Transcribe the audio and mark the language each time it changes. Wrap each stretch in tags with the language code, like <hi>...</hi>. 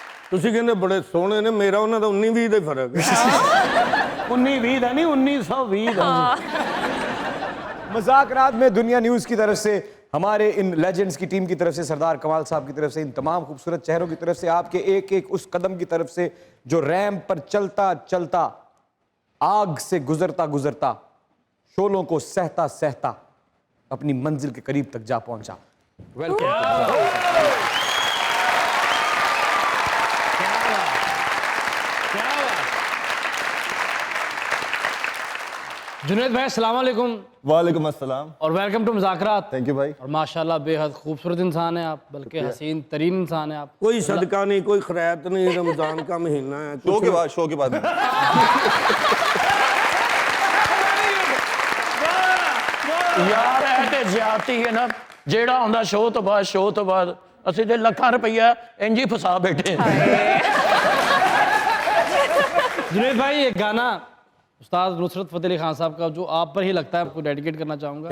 <pa>ਤੁਸੀਂ ਕਹਿੰਦੇ ਬੜੇ ਸੋਹਣੇ ਨੇ, ਮੇਰਾ ਉਹਨਾਂ ਦਾ 19-20 ਦਾ ਹੀ ਫਰਕ ਹੈ।</pa> <hi>19-20 का नहीं, 1920 का। मजाकरात में दुनिया न्यूज की तरफ से, हमारे इन लेजेंड्स की टीम की तरफ से, सरदार कमाल साहब की तरफ से, इन तमाम खूबसूरत चेहरों की तरफ से, आपके एक एक उस कदम की तरफ से जो रैंप पर चलता चलता, आग से गुजरता गुजरता, शोलों को सहता सहता अपनी मंजिल के करीब तक जा पहुंचा। वेलकम। जुनेद भाई अस्सलाम वालेकुम वालेकुम अस्सलाम। और वेलकम टू मुज़ाकरात। थैंक यू भाई। और माशाल्लाह बेहद खूबसूरत इंसान है आप, बल्कि हसीन तरीन इंसान है आप। कोई सदका नहीं, कोई खैरात नहीं, रमजान का महीना है। शो के बाद</hi> <pa>ਯਾਰ ਇਹ ਤੇ ਜ਼ਿਆਦਤੀ ਹੈ ਨਾ, ਜਿਹੜਾ ਹੁੰਦਾ ਸ਼ੋਅ ਤੋਂ ਬਾਅਦ ਅਸੀਂ ਤੇ ਲੱਖਾਂ ਰੁਪਈਆ ਇੰਜ ਹੀ ਫਸਾ ਬੈਠੇ ਹਾਂ।</pa> <hi>जुनेद भाई ये गाना उस्ताद नुसरत फतेह अली खान साहब का जो आप पर ही लगता है, आपको डेडिकेट करना चाहूँगा।</hi>